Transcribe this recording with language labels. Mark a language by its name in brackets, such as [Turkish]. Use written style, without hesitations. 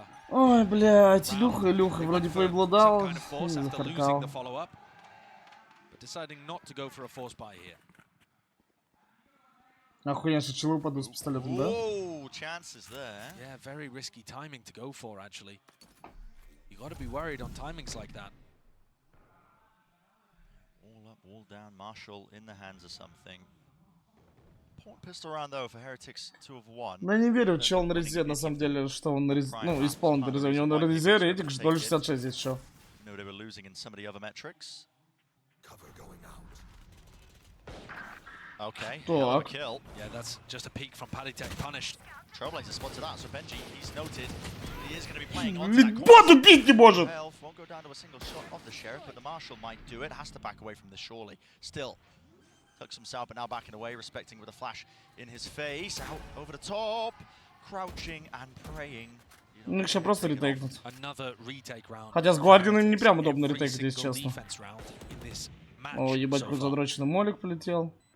[Russian] Ой, блядь, Илюха вроде поеблодал, зафаркал. Охуенно, что челу паду с пистолетом, да? [English] Yeah, very risky timing to go for, actually. You got to be worried on timings like that. All up, all down, Marshall in the hands of something. Pistol round though for Heretics 2 of 1. [Russian] Да не верю, чел на резе, на самом деле, что он на резе, ну, исполн на резе, у него на резе рейтинг же 0.66 здесь еще. [English] No, they were losing in some of the other metrics. Okay, [Russian] так. [English] Kill. Yeah, that's just a peek from Palitek punished. Trailblazer spotted that, so Benji, he's noted. He is going to be playing on [Russian] Литбот убить не может! [English] Won't go down to a single shot of the Sheriff, but the Marshal might do it. Has to back away from this surely. Still. Tucks himself, but now backing away, respecting with a flash in his face. Out over the top, crouching and praying. [Russian] Ну, их сейчас просто ретейкнут. Хотя с Гвардианом не прям удобно ретейкать, если честно. О, ебать, какой задроченный молик полетел.